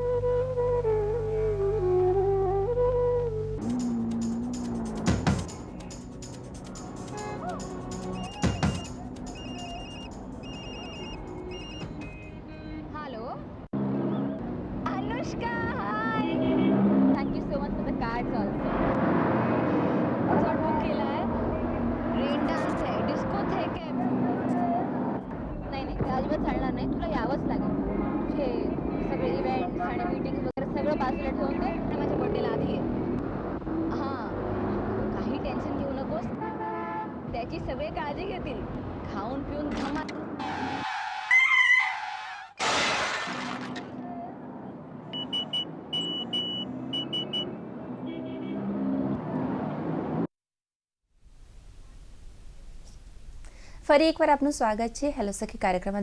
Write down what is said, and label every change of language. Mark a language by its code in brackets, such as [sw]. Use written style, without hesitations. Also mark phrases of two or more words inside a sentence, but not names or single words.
[en] Hello. Anushka, hi. Thank you so much for the cards also. What book [hi] केला है? [en] rain dance [mr] आहे, डिस्को थे काय? नाही नाही, अजिबात चालणार नाही. तुला यावंच लागेल. तुझे सगळे इव्हेंट्स आणि मीटिंग वगैरे सगळं बाजूला ठेवून दे आणि माझ्या बर्थडेला आधी ये. हां, काही टेन्शन घेऊ नकोस. त्याची सगळे काळजी घेतील. खाऊन पिऊन धमाल. [gu] ફરી એકવાર આપનું સ્વાગત છે હેલો સખી કાર્યક્રમમાં.